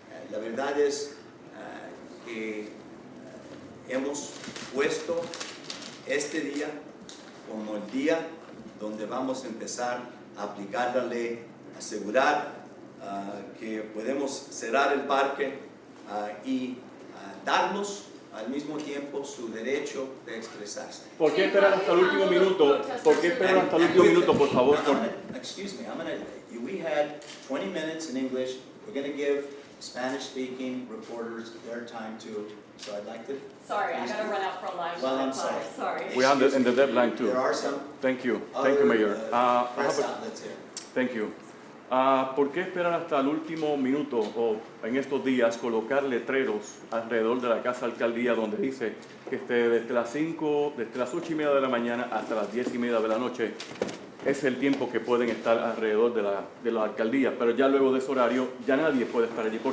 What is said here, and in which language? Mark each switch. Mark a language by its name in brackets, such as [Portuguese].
[Spanish] La verdad es que hemos puesto este día como el día donde vamos a empezar a aplicar la ley, asegurar que podemos cerrar el parque y darnos al mismo tiempo su derecho de expresarse. ¿Por qué esperar hasta el último minuto? ¿Por qué esperar hasta el último minuto, por favor? [English] Excuse me, we had 20 minutes in English. We're going to give Spanish-speaking reporters their time too. So I'd like to... Sorry, I gotta run out for a live. Well, I'm sorry. Sorry. We have in the deadline too. There are some Thank you, other Mayor. press outlets here. Thank you. [Spanish] ¿Por qué esperar hasta el último minuto o en estos días colocar letreros alrededor de la Casa Alcaldía donde dice que desde las 8:30 de la mañana hasta las 10:30 de la noche es el tiempo que pueden estar alrededor de la alcaldía, pero ya luego de ese horario ya nadie puede estar allí?